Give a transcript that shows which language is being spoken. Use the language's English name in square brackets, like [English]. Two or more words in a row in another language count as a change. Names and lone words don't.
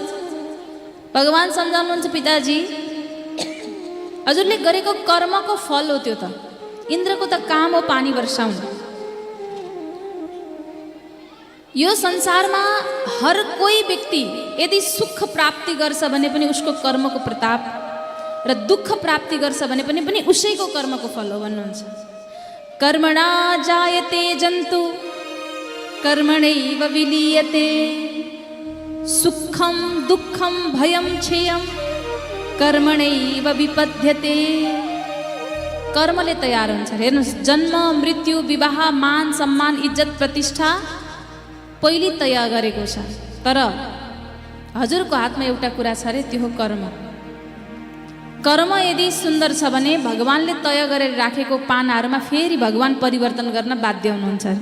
[Nepali] भगवान सम्झाउनुहुन्छ, पिताजी हजुरले गरेको कर्मको फल हो त्यो त, इन्द्रको त काम हो पानी वर्षाउनु। यो संसारमा हर कोही व्यक्ति यदि सुख प्राप्ति गर्छ भने पनि उसको कर्मको प्रताप, र दुःख प्राप्ति गर्छ भने पनि उसैको कर्मको फल हो भन्नुहुन्छ। [Sanskrit] कर्मणा जायते जन्तु कर्मणैव विलीयते, सुखम दुःखम भयम क्षेयम कर्मणैव विपद्यते। [Nepali] कर्मले तयार हुन्छ। हेर्नुहोस्, जन्म मृत्यु विवाह मान सम्मान इज्जत प्रतिष्ठा पहिले तय गरेको छ, तर हजुरको हातमा एउटा कुरा छ अरे, त्यो हो कर्म। कर्म यदि सुन्दर छ भने भगवानले तय गरेर राखेको पानाहरूमा फेरि भगवान परिवर्तन गर्न बाध्य हुनुहुन्छ।